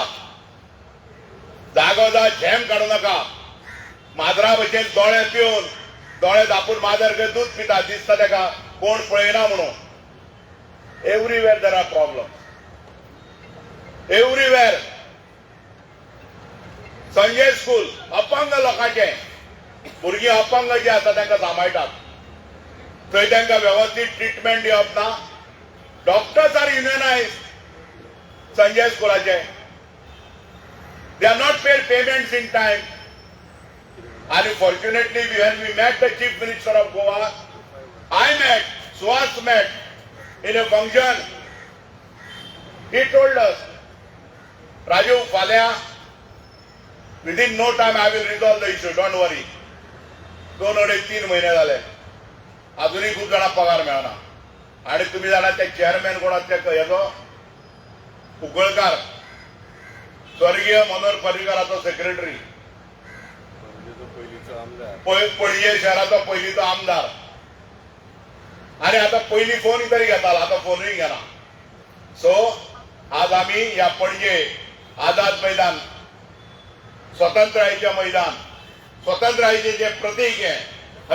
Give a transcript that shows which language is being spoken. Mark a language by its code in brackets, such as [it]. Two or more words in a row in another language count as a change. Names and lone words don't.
[kok] जा झेम काडू नका माजरा भशेन दोळे पिवन दोळे धापून माजर दूध पिता दिसता तेका कोण पळयना म्हणून [en] everywhere there are problem everywhere [kok] संजय स्कूल अपंग लोकांचे भुरगीं अपंग जे आसा तांकां सांबाळटात थंय तांकां व्यवस्थीत ट्रिटमेंट दिवप ना [en] doctors are unionised संजय स्कूलाचे they are not paid payments in time and fortunately when we met the chief minister of Goa Suhas met in a function he told us Raju falya within no time I will resolve the issue don't worry [mr] 2-3 महिने झाले अजूनही खूप जणांना पगार मिळाला आणि तुम्ही जाणा त्या चेअरमॅन कोणाच्या [kok] हेचो उकळकार स्वर्गीय मनोहर पर्रीकराचो सेक्रेटरी पणजे शहराचो पयलीचो आमदार आणि आता पहिली फोन तरी घेताला आता फोनही घेना [mr] सो आज आम्ही या पणजे आझाद मैदान स्वातंत्र्याचे मैदान स्वातंत्र्याचे जे प्रतीक आहे हय